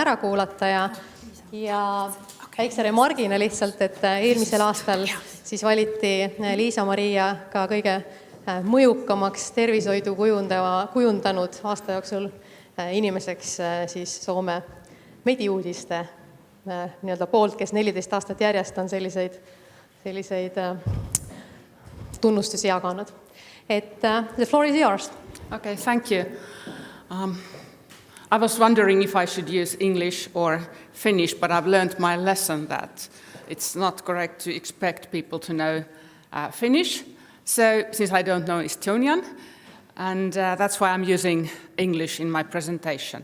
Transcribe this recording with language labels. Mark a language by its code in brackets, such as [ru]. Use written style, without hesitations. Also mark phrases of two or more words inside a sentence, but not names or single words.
[et] ära kuulata ja väikse remargina lihtsalt, et eelmisel aastal siis valiti Liisa-Maria ka kõige mõjukamaks tervishoidu kujundanud aasta jooksul inimeseks siis Soome mediuudiste nii-öelda poolt, kes 14 aastat järjest on selliseid tunnustusi jaganud. [en] The floor is yours. Okay, thank you. I was wondering if I should use English or Finnish, but I've learned my lesson that it's not correct to expect people to know Finnish. So, since I don't know Estonian, and that's why I'm using English in my presentation.